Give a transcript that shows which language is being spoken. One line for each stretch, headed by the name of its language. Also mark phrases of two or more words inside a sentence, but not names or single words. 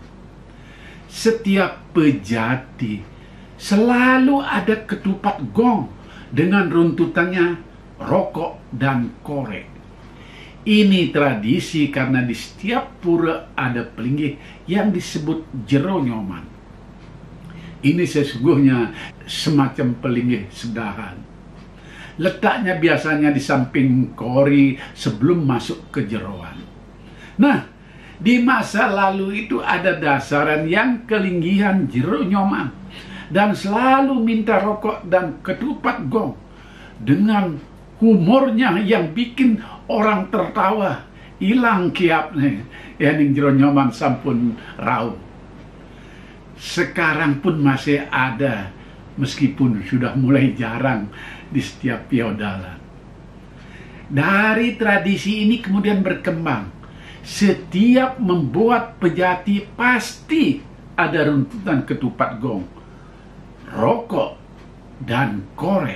Indonesian: Setiap pejati selalu ada ketupat gong dengan runtutannya rokok dan korek. Ini tradisi karena di setiap pura ada pelinggih yang disebut jero nyoman. Ini sesungguhnya semacam pelinggih sedahan. Letaknya biasanya di samping kori sebelum masuk ke jeroan. Nah, di masa lalu itu ada dasaran yang kelinggihan jero nyoman dan selalu minta rokok dan ketupat gong. dengan humornya yang bikin orang tertawa, hilang kiapnya, ning jero nyoman
Balinese: sampun rau.
Indonesian: Sekarang pun masih ada, meskipun sudah mulai jarang di setiap feodalan. Dari tradisi ini kemudian berkembang. Setiap membuat pejati pasti ada runtutan ketupat gong, rokok, dan korek.